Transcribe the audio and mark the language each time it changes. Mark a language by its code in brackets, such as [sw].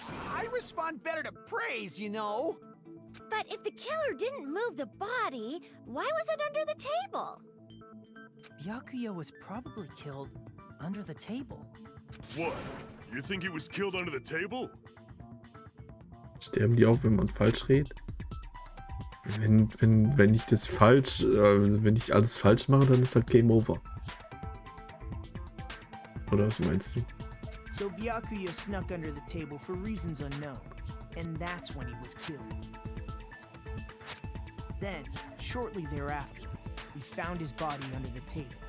[en] I respond better to praise, you know. But if the killer didn't move the body, why was it under the table? Byakuya was probably killed under the table. What? You think he was killed under the table? [de] Sterben die auch, wenn man falsch redet? Wenn ich das falsch, wenn ich alles falsch mache, dann ist halt Game Over. Oder was meinst du? [en] So Byakuya snuck under the table for reasons unknown, and that's when he was killed. Then, shortly thereafter, we found his body under the table.